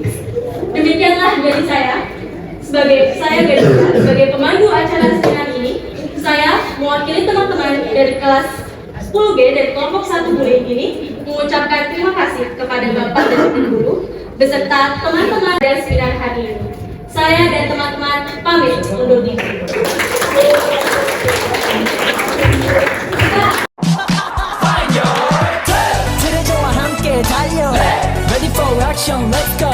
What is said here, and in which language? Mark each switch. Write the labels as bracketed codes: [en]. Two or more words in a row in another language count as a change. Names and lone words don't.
[id] Demikianlah dari saya sebagai pemandu acara seminar ini, saya mewakili teman-teman dari kelas 10G dari kelompok 1 bullying ini mengucapkan terima kasih kepada Bapak dan Ibu guru beserta teman-teman dari seminar hari ini. Saya dan teman-teman pamit undur diri. [ko] 들어줘와 함께 달려 [en] Ready for action, let's